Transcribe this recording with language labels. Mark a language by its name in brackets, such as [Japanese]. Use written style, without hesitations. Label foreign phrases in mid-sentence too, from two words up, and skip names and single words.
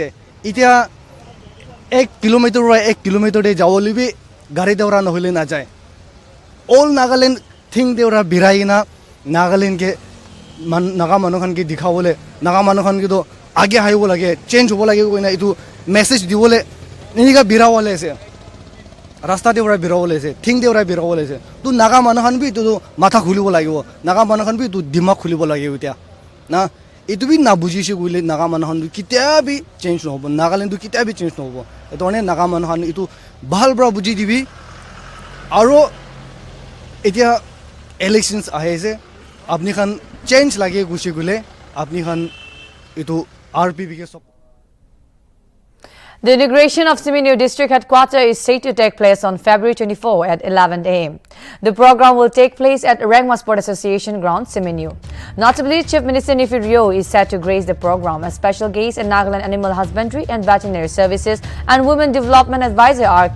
[Naga Pidgin] এতিয়া 1 কিলোমিটাৰ যাবলৈ বি গাড়ী দেউৰা নহলে না যায় all Nagaland থিং দেউৰা বিৰাই কিনা নাগালেণ্ডকে নাগা মানুহখানকে দেখাবলৈ নাগা মানুহখানকে তো আগে আহিব লাগে চেঞ্জ হ'ব লাগে কইনা এইটো মেছেজ দিবলৈ এনেকা বিৰাবলৈ আছে ৰাস্তা দেউৰা বিৰাবলৈ আছে থিং দেউৰা বিৰাবলৈ আছে তো নাগা মানুহখান বি তো মাথা খুলিব লাগিব নাগা মানুহখান বি তো দিমাগ খুলিব লাগিব এতিয়া না এইটো বি না বুজিছে কইলে নাগা মানুহখান কেতিয়া বি চেঞ্জ নহ'ব নাগালেণ্ড কেতিয়া বি চেঞ্জ নহ'ব এইটো মানে নাগা মানুহখান এইটো ভাল পৰা বুজি দিবি আৰু এতিয়া ইলেকশ্যনছ আহি আছে আপনি খান চেঞ্জ লাগে গুচি গ'লে আপনি খান এইটো RPP কে সব [English] The inauguration of Siminyu District Headquarters is set to take place on February 24 at 11 a.m. The program will take place at Rengma Sport Association ground, Siminyu. Notably, Chief Minister Nltv is set to grace the program as special guest and Nagaland Animal Husbandry and Veterinary Services and Women Development Advisor R.